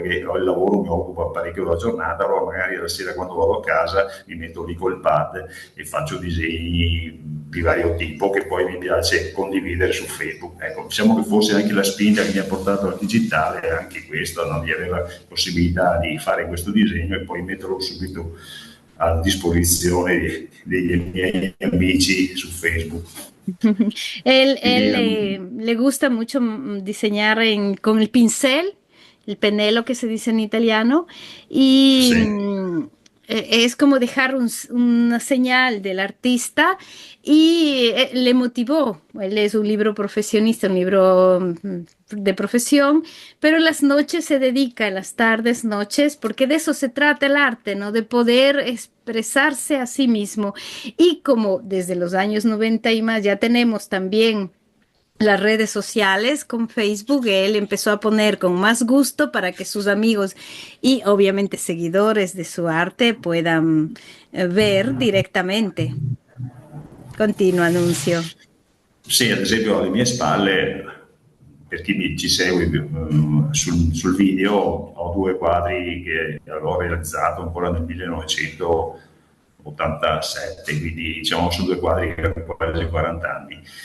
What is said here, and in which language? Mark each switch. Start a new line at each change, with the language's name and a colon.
Italian: Perché il lavoro mi occupa parecchio la giornata, allora magari la sera quando vado a casa mi metto lì col pad e faccio disegni di vario tipo che poi mi piace condividere su Facebook. Ecco, diciamo che forse anche la spinta che mi ha portato al digitale è anche questa, no? Di avere la possibilità di fare questo disegno e poi metterlo subito a disposizione dei miei amici su Facebook.
Spanish: Él le gusta mucho diseñar con el pincel, el pennello que se dice en italiano, y Sí. Es como dejar una señal del artista y le motivó. Él es un libro profesionista, un libro de profesión, pero en las noches se dedica, en las tardes, noches, porque de eso se trata el arte, ¿no? De poder expresarse a sí mismo. Y como desde los años 90 y más ya tenemos también las redes sociales con Facebook, él empezó a poner con más gusto para que sus amigos y obviamente seguidores de su arte puedan ver directamente.
Italian: Continua, Nunzio. Sì, ad esempio alle mie spalle, per chi ci segue sul video, ho due quadri che avevo realizzato ancora nel 1987, quindi diciamo sono due quadri che hanno quasi 40 anni.